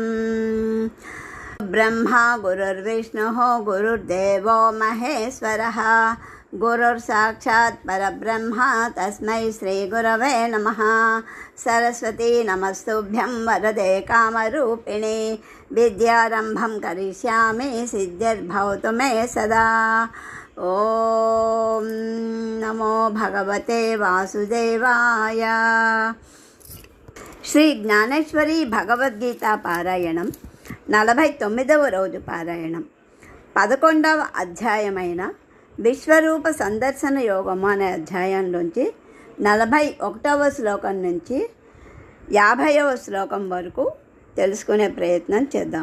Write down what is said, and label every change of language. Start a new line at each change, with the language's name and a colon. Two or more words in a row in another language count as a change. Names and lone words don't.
Sanskrit: ब्रह्मा गुरुर्विष्णुः गुरुर्देवो महेश्वरः गुरुर्साक्षात् परब्रह्म तस्मै श्रीगुरवे नमः। सरस्वती नमस्तुभ्यं वरदे कामरूपिणे विद्यारम्भं करिष्यामि सिद्धिर्भवतु मे सदा। ओम नमो भगवते वासुदेवाय।
Telugu: శ్రీ జ్ఞానేశ్వరి భగవద్గీత పారాయణం 49వ రోజు పారాయణం 11వ అధ్యాయమైన విశ్వరూప సందర్శన యోగము అనే అధ్యాయంలోంచి 41వ శ్లోకం నుంచి 50వ శ్లోకం వరకు తెలుసుకునే ప్రయత్నం చేద్దాం.